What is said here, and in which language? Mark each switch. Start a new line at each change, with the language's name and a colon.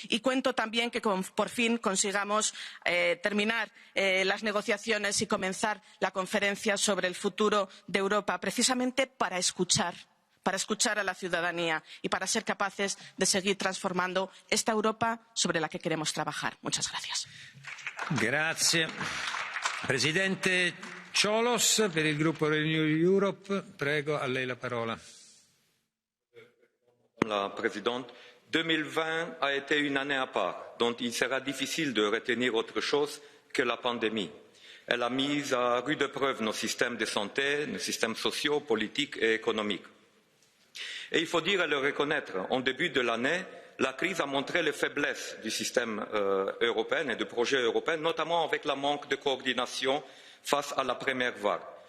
Spanish: Y cuento también que por fin consigamos terminar las negociaciones y comenzar la conferencia sobre el futuro de Europa, precisamente para escuchar a la ciudadanía y para ser capaces de seguir transformando esta Europa sobre la que queremos trabajar. Muchas gracias.
Italian: Grazie. Presidente Cioloş, per il gruppo Renew Europe, prego, a lei la parola.
French: La présidente, 2020 a été une année à part, dont il sera difficile de retenir autre chose que la pandémie. Elle a mis à rude épreuve nos systèmes de santé, nos systèmes sociaux, politiques et économiques. Et il faut dire et le reconnaître, en début de l'année, la crise a montré les faiblesses du système européen et du projet européen, notamment avec le manque de coordination face à la première vague.